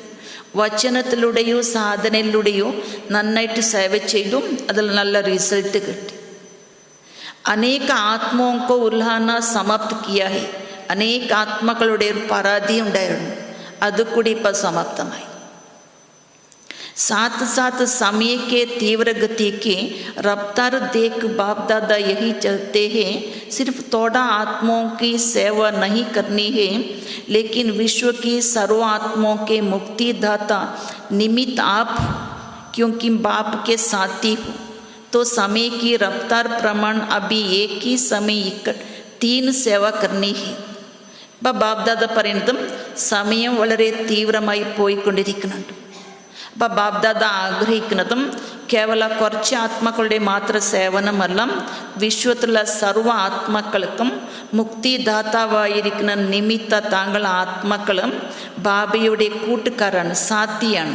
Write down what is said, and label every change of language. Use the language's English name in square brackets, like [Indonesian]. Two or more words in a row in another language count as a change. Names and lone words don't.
[Malayalam] വചനത്തിലൂടെയോ സാധനയിലൂടെയോ നന്നായിട്ട് സേവ ചെയ്തും അതിൽ നല്ല റിസൾട്ട് കിട്ടി. [Hindi] अनेक आत्माओं उलाहना समाप्त किया है. [Malayalam] അനേക ആത്മാക്കളുടെ ഒരു പരാതി ഉണ്ടായിരുന്നു, അതുകൂടി ഇപ്പം സമാപ്തമായി. [Hindi] साथ साथ समय के तीव्र गति की रफ्तार देख बाप दादा यही चाहते हैं, सिर्फ थोड़ा आत्माओं की सेवा नहीं करनी है, लेकिन विश्व की सर्व आत्माओं के मुक्तिदाता निमित्त आप, क्योंकि बाप के साथी हो, तो समय की रफ्तार प्रमाण अभी एक ही समय 3 सेवा करनी है. [Malayalam] ഇപ്പം ബാബ്ദാദ പറയുന്നതും സമയം വളരെ തീവ്രമായി പോയിക്കൊണ്ടിരിക്കുന്നുണ്ട്. അപ്പം ബാബ്ദാദ ആഗ്രഹിക്കുന്നതും കേവല കുറച്ച് ആത്മാക്കളുടെ മാത്രം സേവനമല്ല, വിശ്വത്തിലുള്ള സർവ്വ ആത്മാക്കൾക്കും മുക്തിദാതാവായിരിക്കുന്ന നിമിത്ത താങ്കൾ ആത്മാക്കളും ബാബയുടെ കൂട്ടുകാരാണ്, സാത്തിയാണ്.